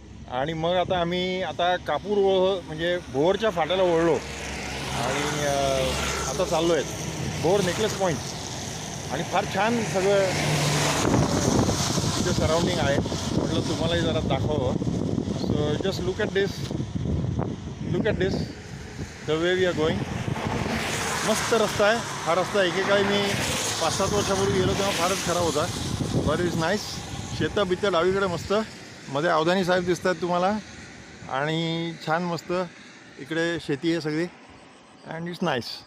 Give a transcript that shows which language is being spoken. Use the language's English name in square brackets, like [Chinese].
[Marathi] आणि मग आम्ही कापूर म्हणजे भोरच्या फाट्याला वळलो आणि आता चाललो आहे भोर नेकलेस पॉईंट. आणि फार छान सगळं तिथे सराउंडिंग आहे. म्हटलं तुम्हालाही जरा दाखवावं. [English] So just look at this the way we are going. [Marathi] मस्त रस्ता आहे हा. रस्ता एकेकाळी मी 5-7 वर्षापूर्वी गेलो तेव्हा फारच खराब होता. [English] But is nice. [Marathi] शेतं बितं डावीकडे मस्त, मध्ये अवधानी साहेब दिसत आहेत तुम्हाला. आणि छान मस्त इकडे शेती आहे सगळी [English] And it's nice.